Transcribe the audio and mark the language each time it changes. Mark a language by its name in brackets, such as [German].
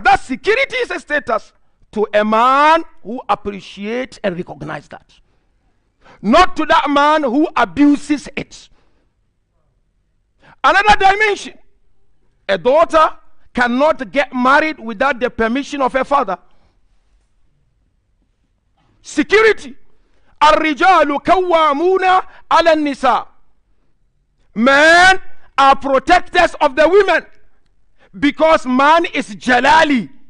[English] That security is a status to a man who appreciates and recognizes that. Not to that man who abuses it. Another dimension. A daughter cannot get married without the permission of her father. Security. [Arabic] الرجال كوامون على النساء. [English] Men are protectors of the women because man is jalali.